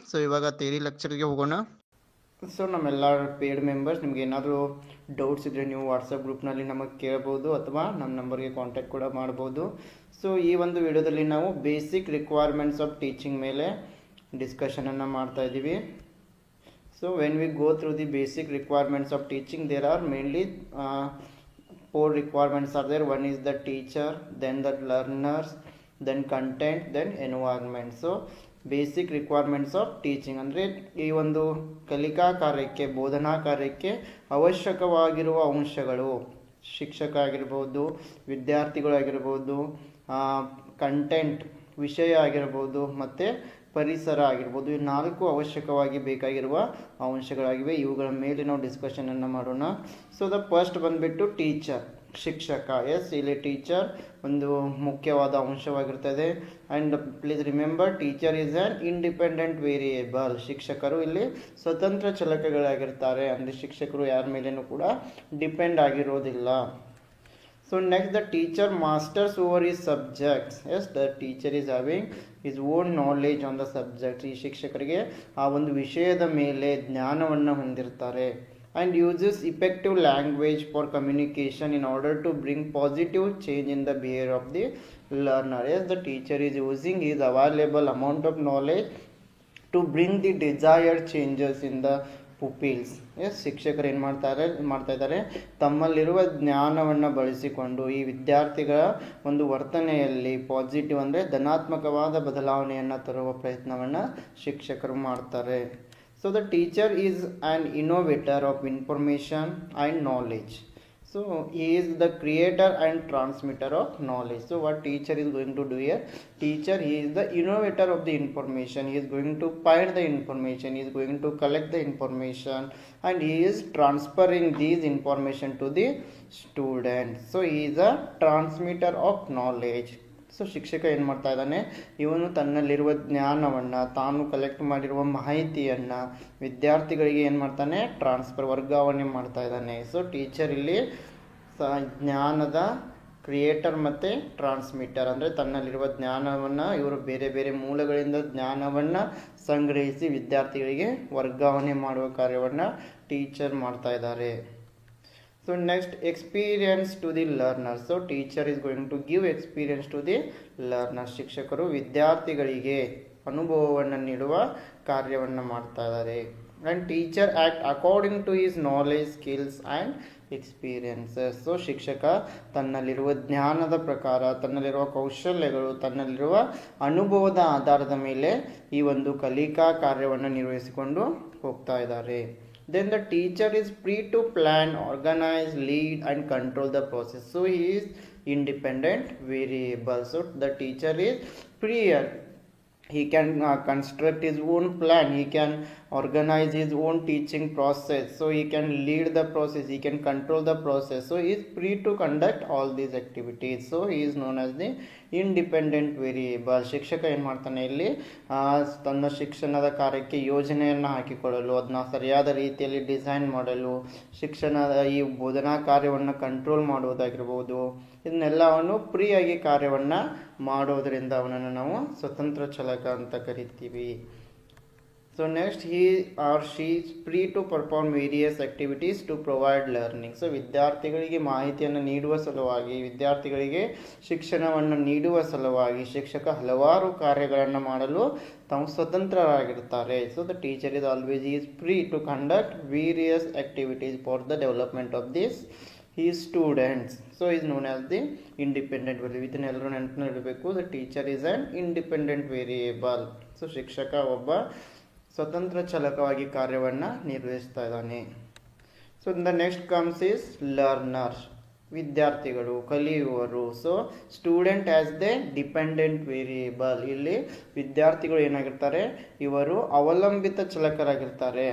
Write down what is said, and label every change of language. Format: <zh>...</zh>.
<kn>So ಇವಾಗ theory ಲೆಕ್ಚರ್ಗೆ ಹೋಗೋಣ. So ನಮ್ಮೆಲ್ಲ ಪೇಯ್ಡ್ ಮೆಂಬರ್ಸ್, ನಿಮ್ಗೆ ಏನಾದರೂ ಡೌಟ್ಸ್ ಇದ್ದರೆ ನೀವು ವಾಟ್ಸಪ್ ಗ್ರೂಪ್ನಲ್ಲಿ ನಮಗೆ ಕೇಳ್ಬೋದು ಅಥವಾ ನಮ್ಮ ನಂಬರ್ಗೆ ಕಾಂಟ್ಯಾಕ್ಟ್ ಕೂಡ ಮಾಡ್ಬೋದು. ಸೊ ಈ ಒಂದು ವಿಡಿಯೋದಲ್ಲಿ ನಾವು ಬೇಸಿಕ್ ರಿಕ್ವೈರ್ಮೆಂಟ್ಸ್ ಆಫ್ ಟೀಚಿಂಗ್ ಮೇಲೆ ಡಿಸ್ಕಷನನ್ನು ಮಾಡ್ತಾ ಇದ್ದೀವಿ.</kn> <en>So when we go through the basic requirements of teaching, there are mainly 4 requirements are there. One is the teacher, then the learners, then content, then environment.</en> <kn>So basic requirements of teaching ಅಂದರೆ ಈ ಒಂದು ಕಲಿಕಾ ಕಾರ್ಯಕ್ಕೆ, ಬೋಧನಾ ಕಾರ್ಯಕ್ಕೆ ಅವಶ್ಯಕವಾಗಿರುವ ಅಂಶಗಳು, ಶಿಕ್ಷಕ ಆಗಿರ್ಬೋದು, ವಿದ್ಯಾರ್ಥಿಗಳಾಗಿರ್ಬೋದು, ಕಂಟೆಂಟ್ ವಿಷಯ ಆಗಿರ್ಬೋದು, ಮತ್ತು ಪರಿಸರ ಆಗಿರ್ಬೋದು. ಈ 4 ಅವಶ್ಯಕವಾಗಿ ಬೇಕಾಗಿರುವ ಅಂಶಗಳಾಗಿವೆ. ಇವುಗಳ ಮೇಲೆ ನಾವು ಡಿಸ್ಕಷನನ್ನು ಮಾಡೋಣ. ಸೊ ದ ಫಸ್ಟ್ ಬಂದುಬಿಟ್ಟು ಟೀಚರ್, ಶಿಕ್ಷಕ. ಇಲ್ಲಿ ಟೀಚರ್ ಒಂದು ಮುಖ್ಯವಾದ ಅಂಶವಾಗಿರ್ತದೆ.</kn> <en>And please remember, teacher is an independent variable.</en> <kn>ಶಿಕ್ಷಕರು ಇಲ್ಲಿ ಸ್ವತಂತ್ರ ಚಲಕಗಳಾಗಿರ್ತಾರೆ. ಅಂದರೆ ಶಿಕ್ಷಕರು ಯಾರ ಮೇಲೇನೂ ಕೂಡ ಡಿಪೆಂಡ್ ಆಗಿರೋದಿಲ್ಲ.</kn> <en>So next, the teacher masters over his subjects. Yes, the teacher is having his own knowledge on the subject.</en> <kn>ಈ ಶಿಕ್ಷಕರಿಗೆ ಆ ಒಂದು ವಿಷಯದ ಮೇಲೆ ಜ್ಞಾನವನ್ನು ಹೊಂದಿರ್ತಾರೆ.</kn> <en>And uses effective language for communication in order to bring positive change in the behavior of the learner. Yes, the teacher is using his available amount of knowledge to bring the desired changes in the pupils.</en> <kn>ಶಿಕ್ಷಕರು ಏನು ಮಾಡ್ತಾ ಇದ್ದಾರೆ, ತಮ್ಮಲ್ಲಿರುವ ಜ್ಞಾನವನ್ನು ಬಳಸಿಕೊಂಡು ಈ ವಿದ್ಯಾರ್ಥಿಗಳ ಒಂದು ವರ್ತನೆಯಲ್ಲಿ ಪಾಸಿಟಿವ್ ಅಂದರೆ ಧನಾತ್ಮಕವಾದ ಬದಲಾವಣೆಯನ್ನು ತರುವ ಪ್ರಯತ್ನವನ್ನು ಶಿಕ್ಷಕರು ಮಾಡ್ತಾರೆ.</kn> <en>So the teacher is an innovator of information and knowledge. So he is the creator and transmitter of knowledge. So what teacher is going to do here? Teacher, he is the innovator of the information. He is going to find the information. He is going to collect the information, and he is transferring these information to the students. So he is a transmitter of knowledge.</en> <kn>So ಶಿಕ್ಷಕ ಏನು ಮಾಡ್ತಾ ಇದ್ದಾನೆ, ಇವನು ತನ್ನಲ್ಲಿರುವ ಜ್ಞಾನವನ್ನು, ತಾನು collect ಮಾಡಿರುವ ಮಾಹಿತಿಯನ್ನು ವಿದ್ಯಾರ್ಥಿಗಳಿಗೆ ಏನು ಮಾಡ್ತಾನೆ, ವರ್ಗಾವಣೆ ಮಾಡ್ತಾ ಇದ್ದಾನೆ. ಸೊ ಟೀಚರ್ ಇಲ್ಲಿ ಜ್ಞಾನದ ಕ್ರಿಯೇಟರ್ ಮತ್ತು ಟ್ರಾನ್ಸ್ಮಿಟರ್. ಅಂದರೆ ತನ್ನಲ್ಲಿರುವ ಜ್ಞಾನವನ್ನು ಇವರು ಬೇರೆ ಬೇರೆ ಮೂಲಗಳಿಂದ ಜ್ಞಾನವನ್ನು ಸಂಗ್ರಹಿಸಿ ವಿದ್ಯಾರ್ಥಿಗಳಿಗೆ ವರ್ಗಾವಣೆ ಮಾಡುವ ಕಾರ್ಯವನ್ನು ಟೀಚರ್ ಮಾಡ್ತಾ ಇದ್ದಾರೆ.</kn> <en>So next, experience to the learner. So teacher is going to give experience to the learner.</en> <kn>ಶಿಕ್ಷಕರು ವಿದ್ಯಾರ್ಥಿಗಳಿಗೆ ಅನುಭವವನ್ನು ನೀಡುವ ಕಾರ್ಯವನ್ನು ಮಾಡ್ತಾ ಇದ್ದಾರೆ.</kn> <en>And teacher act according to his knowledge, skills and experiences.</en> <kn>So ಶಿಕ್ಷಕ ತನ್ನಲ್ಲಿರುವ ಜ್ಞಾನದ ಪ್ರಕಾರ, ತನ್ನಲ್ಲಿರುವ ಕೌಶಲ್ಯಗಳು, ತನ್ನಲ್ಲಿರುವ ಅನುಭವದ ಆಧಾರದ ಮೇಲೆ ಈ ಒಂದು ಕಲಿಕಾ ಕಾರ್ಯವನ್ನು ನಿರ್ವಹಿಸಿಕೊಂಡು ಹೋಗ್ತಾ ಇದ್ದಾರೆ.</kn> <en>Then the teacher is free to plan, organize, lead and control the process. So he is independent variable. So the teacher is free. He can construct his own plan. He can organize his own teaching process. So he can lead the process. He can control the process. So he is free to conduct all these activities. So he is known as the independent variable.</en> <kn>ಶಿಕ್ಷಕ ಏನು ಮಾಡ್ತಾನೆ, ಇಲ್ಲಿ ತನ್ನ ಶಿಕ್ಷಣದ ಕಾರ್ಯಕ್ಕೆ ಯೋಜನೆಯನ್ನು ಹಾಕಿಕೊಳ್ಳಲು, ಅದನ್ನ ಸರಿಯಾದ ರೀತಿಯಲ್ಲಿ ಡಿಸೈನ್ ಮಾಡಲು, ಶಿಕ್ಷಣದ ಈ ಬೋಧನಾ ಕಾರ್ಯವನ್ನು ಕಂಟ್ರೋಲ್ ಮಾಡುವುದಾಗಿರ್ಬೋದು, ಇದನ್ನೆಲ್ಲ ಅವನು ಫ್ರೀಯಾಗಿ ಕಾರ್ಯವನ್ನು ಮಾಡೋದರಿಂದ ಅವನನ್ನು ನಾವು ಸ್ವತಂತ್ರ ಚಾಲಕ ಅಂತ ಕರಿತೀವಿ.</kn> <en>So next, he or she is free to perform various activities to provide learning.</en> <kn>So ವಿದ್ಯಾರ್ಥಿಗಳಿಗೆ ಮಾಹಿತಿಯನ್ನು ನೀಡುವ ಸಲುವಾಗಿ, ವಿದ್ಯಾರ್ಥಿಗಳಿಗೆ ಶಿಕ್ಷಣವನ್ನು ನೀಡುವ ಸಲುವಾಗಿ ಶಿಕ್ಷಕ ಹಲವಾರು ಕಾರ್ಯಗಳನ್ನು ಮಾಡಲು ತಾವು ಸ್ವತಂತ್ರರಾಗಿರ್ತಾರೆ.</kn> <en>So the teacher is always is free to conduct various activities for the development of this his students. So is known as the independent variable.</en> <kn>ಇದನ್ನ ಎಲ್ಲರೂ ನೆನಪಿನಲ್ಲಿಡಬೇಕು.</kn> <en>The teacher is an independent variable.</en> <kn>So ಶಿಕ್ಷಕ ಒಬ್ಬ ಸ್ವತಂತ್ರ ಚಾಲಕವಾಗಿ ಕಾರ್ಯವನ್ನು ನಿರ್ವಹಿಸ್ತಾ ಇದ್ದಾನೆ.</kn> <en>So the next comes is learners, ವಿದ್ಯಾರ್ಥಿಗಳು, ಕಲಿಯುವವರು. So student as the dependent variable.</en> <kn>ಇಲ್ಲಿ ವಿದ್ಯಾರ್ಥಿಗಳು ಏನಾಗಿರ್ತಾರೆ, ಇವರು ಅವಲಂಬಿತ ಚಾಲಕರಾಗಿರ್ತಾರೆ.</kn>